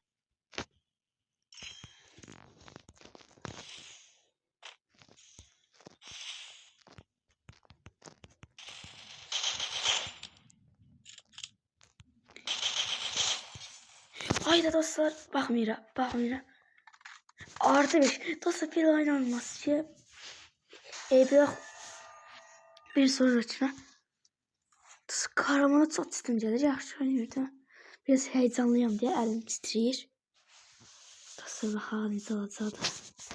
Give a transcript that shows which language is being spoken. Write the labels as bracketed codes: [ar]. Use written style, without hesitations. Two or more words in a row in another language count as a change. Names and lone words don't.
[az] Hayda dostlar, bakmıram. [tr] Artı 5. Dostlar bir oynanmaz ki. Bir sonrakine. Kahramana çok sistem gelir. [az] Yaxşı oynayırdı. Biraz heyecanlıyam diye əlim titrəyir. Dostlar, bakalım necə olacaqdır.